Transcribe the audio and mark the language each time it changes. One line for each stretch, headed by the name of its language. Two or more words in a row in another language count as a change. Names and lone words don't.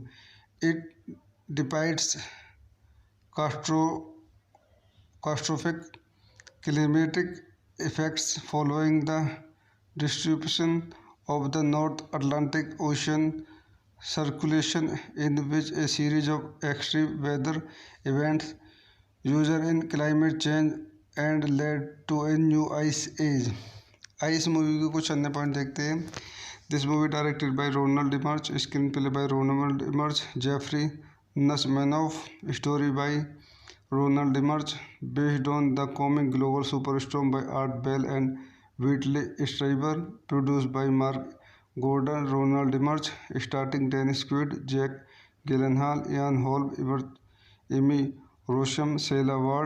English: It depicts catastrophic climatic effects following the distribution of the North Atlantic Ocean circulation, in which a series of extreme weather events usher in climate change and led to a new ice age.
Hindi: आइए इस मूवी के कुछ अन्य पॉइंट देखते हैं।
English: This movie directed by Roland Emmerich, screenplay by Roland Emmerich, Jeffrey Nachmanoff, story by Roland Emmerich, based on The Coming Global Superstorm by Art Bell and Whitley Strieber, produced by Mark Gordon, Roland Emmerich, starting Dennis Quaid, Jake Gyllenhaal, Ian Holm, Emmy Rossum, Sela Ward.